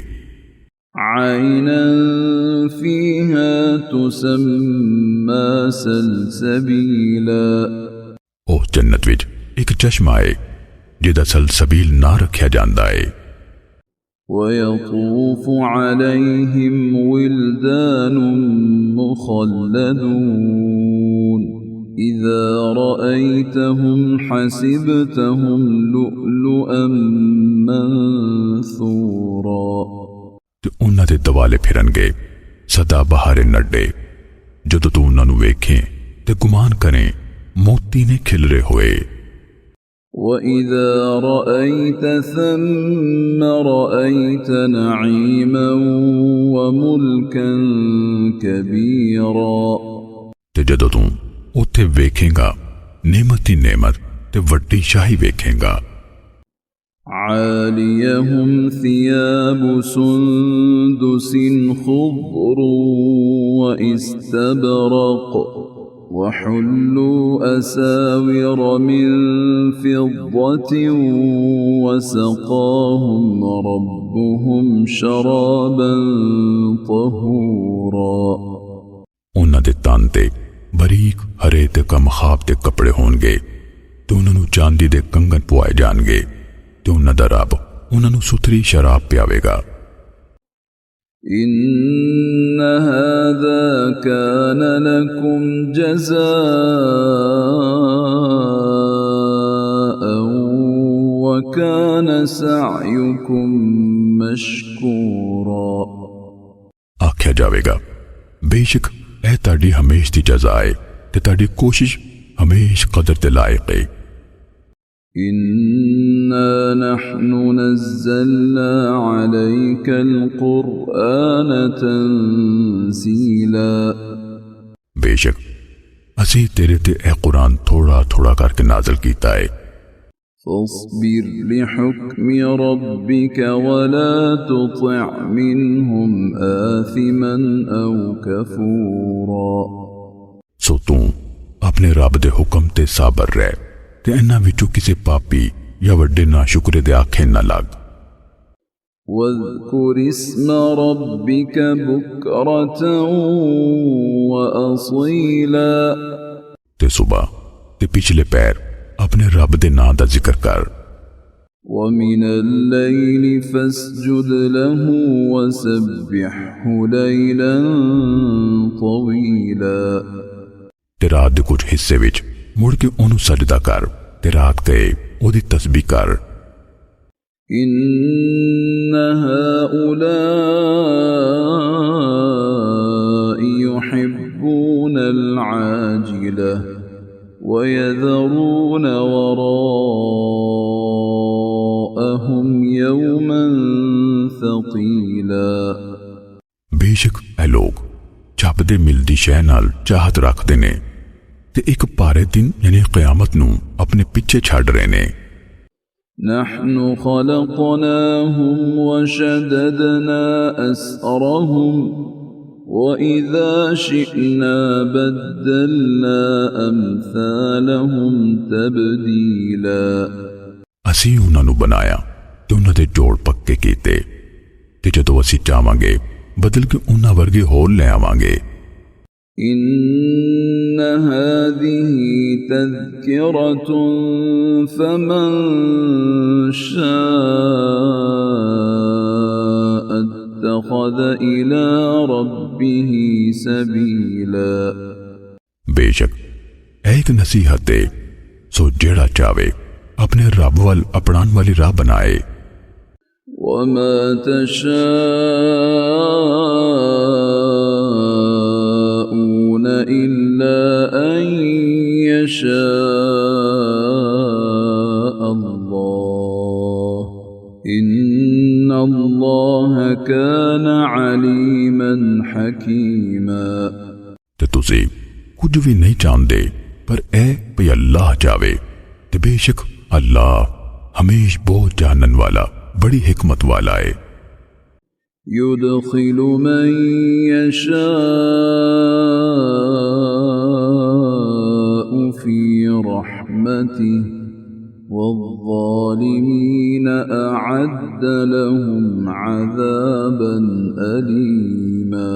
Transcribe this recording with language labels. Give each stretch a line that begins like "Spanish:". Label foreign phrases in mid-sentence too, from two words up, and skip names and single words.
Arabic: عينا فيها تسمى سلسبيلا
Punjabi: ਓਹ ਜੰਨਤ ਵਿਚ ਇਕ ਚਸ਼ਮਾ ਹੈ ਜਿਹਦਾ ਸਲਸਬੀਲ ਨਾ ਰਖਿਆ ਜਾਂਦਾ ਹੈ।
Arabic: ويطوف عليهم ولدان مخلدون إذا رأيتهم حسبتهم لؤلؤا منثورا
Punjabi: ਤੇ ਉਨ੍ਹਾਂ ਦੇ ਦੁਆਲੇ ਫਿਰਨਗੇ ਸਦਾ ਬਹਾਰੇ ਨੱਢੇ ਜਦੋਂ ਤੂੰ ਉਨ੍ਹਾਂ ਨੂੰ ਵੇਖੇਂ ਤੇ ਗੁਮਾਨ ਕਰੇਂ ਮੋਤੀ ਨੇ ਖਿਲਰੇ ਹੋਏ।
Arabic: وإذا رأيت ثم رأيت نعيما وملكا كبيرا
Punjabi: ਤੇ ਜਦੋਂ ਤੂੰ ਉੱਥੇ ਵੇਖੇਗਾ ਨੇਮਤ ਹੀ ਨੇਮਤ ਤੇ ਵੱਡੀ ਸ਼ਾਹੀ ਵੇਖੇਗਾ।
Arabic: عاليهم ثياب سندس خضر واستبرق وحلوا أساور من فضة وسقاهم ربهم شرابا طهورا
Punjabi: ਉਨ੍ਹਾਂ ਦੇ ਤਨ ਤੇ ਬਰੀਕ ਹਰੇ ਤੇ ਕਮ ਖ਼ਾਬ ਤੇ ਕੱਪੜੇ ਹੋਣਗੇ ਤੇ ਉਨ੍ਹਾਂ ਨੂੰ ਚਾਂਦੀ ਦੇ ਕੰਗਣ ਪਵਾਏ ਜਾਣਗੇ ਤੇ ਉਨ੍ਹਾਂ ਦਾ ਰੱਬ ਉਨ੍ਹਾਂ ਨੂੰ ਸੁਥਰੀ ਸ਼ਰਾਬ ਪਿਆਵੇਗਾ।
Arabic: إن هذا كان لكم جزاء وكان سعيكم مشكورا
Punjabi: ਆਖਿਆ ਜਾਵੇਗਾ ਬੇਸ਼ੱਕ ਇਹ ਤਾੜੀ ਹਮੇਸ਼ ਦੀ ਜਜ਼ਾ ਹੈ ਤੇ ਤਾੜੀ ਕੋਸ਼ਿਸ਼ ਹਮੇਸ਼ ਕਦਰ ਤੇ ਲਾਇਕ ਹੈ।
Arabic: إنا نحن نزلنا عليك القرآن تنزيلا
Punjabi: ਬੇਸ਼ੱਕ ਅਸੀਂ ਤੇਰੇ ਤੇ ਇਹ ਕੁਰਾਨ ਥੋੜ੍ਹਾ ਥੋੜ੍ਹਾ ਕਰਕੇ ਨਾਜ਼ਲ ਕੀਤਾ ਹੈ।
Arabic: فاصبر لحكم ربك ولا تطع منهم آثما أو كفورا
Punjabi: ਸੋ ਤੂੰ ਆਪਣੇ ਰੱਬ ਦੇ ਹੁਕਮ ਤੇ ਸਾਬਰ ਰਹਿ ਤੇ ਇਨ੍ਹਾਂ ਵਿਚੋਂ ਕਿਸੇ ਪਾਪੀ ਜਾਂ ਵੱਡੇ ਨਾਸ਼ੁਕਰੇ ਦੇ ਆਖੇ ਨਾ ਲੱਗ।
Arabic: واذكر اسم ربك بكرة وأصيلا
Punjabi: ਤੇ ਸੁਬ੍ਹਾ ਤੇ ਪਿਛਲੇ ਪੈਰ ਆਪਣੇ ਰੱਬ ਦੇ ਨਾਂ ਦਾ ਜ਼ਿਕਰ ਕਰ।
Arabic: ومن الليل فاسجد له وسبحه ليلا طويلا
Punjabi: ਤੇ ਰਾਤ ਦੇ ਕੁਝ ਹਿੱਸੇ ਵਿਚ ਮੁੜ ਕੇ ਓਹਨੂੰ ਸਜਦਾ ਕਰ ਤੇ ਰਾਤ ਗਏ ਓਹਦੀ ਤਸਬੀਹ ਕਰ।
Arabic: إن هؤلاء يحبون العاجلة ويذرون وراءهم يوما ثقيلا
Punjabi: ਬੇਸ਼ੱਕ ਇਹ ਲੋਕ ਛਪਦੇ ਮਿਲਦੀ ਸ਼ੈ ਨਾਲ ਚਾਹਤ ਰੱਖਦੇ ਨੇ ਤੇ ਇਕ ਭਾਰੇ ਦਿਨ ਯਾਨੀ ਕਿਆਮਤ ਨੂੰ ਆਪਣੇ ਪਿੱਛੇ ਛੱਡ ਰਹੇ ਨੇ।
Arabic: نحن خلقناهم وشددنا أسرهم وإذا شئنا بدلنا أمثالهم تبديلا
Punjabi: ਅਸੀਂ ਉਨ੍ਹਾਂ ਨੂੰ ਬਣਾਇਆ ਤੇ ਉਨ੍ਹਾਂ ਦੇ ਜੋੜ ਪੱਕੇ ਕੀਤੇ ਤੇ ਜਦੋਂ ਅਸੀਂ ਚਾਹਾਂਗੇ ਬਦਲ ਕੇ ਉਨ੍ਹਾਂ ਵਰਗੇ ਹੋਰ ਲੈ ਆਵਾਂਗੇ।
Arabic: إن هذه تذكرة فمن شاء اتخذ إلى ربه سبيلا
Punjabi: ਬੇਸ਼ੱਕ ਇਕ ਨਸੀਹਤ ਦੇ ਸੋ ਜਿਹੜਾ ਚਾਹਵੇ ਆਪਣੇ ਰੱਬ ਵੱਲ ਅਪਨਾਣ ਵਾਲੀ ਰਾਹ ਬਣਾਏ।
Arabic: وما تشاءون إلا أن يشاء الله إن الله كان عليما حكيما।
Punjabi: ਤੇ ਤੁਸੀਂ ਕੁਝ ਵੀ ਨਹੀਂ ਚਾਹਤੇ ਪਰ ਏ ਭਈ ਅੱਲਾਹ ਚਾਹਵੇ ਤੇ ਬੇਸ਼ੱਕ ਅੱਲਾਹ ਹਮੇਸ਼ ਬਹੁਤ ਜਾਣਨ ਵਾਲਾ ਬੜੀ ਹਿਕਮਤ ਵਾਲਾ ਹੈ।
Arabic: يدخل من يشاء في رحمته والظالمين أعد لهم عذابا أليما।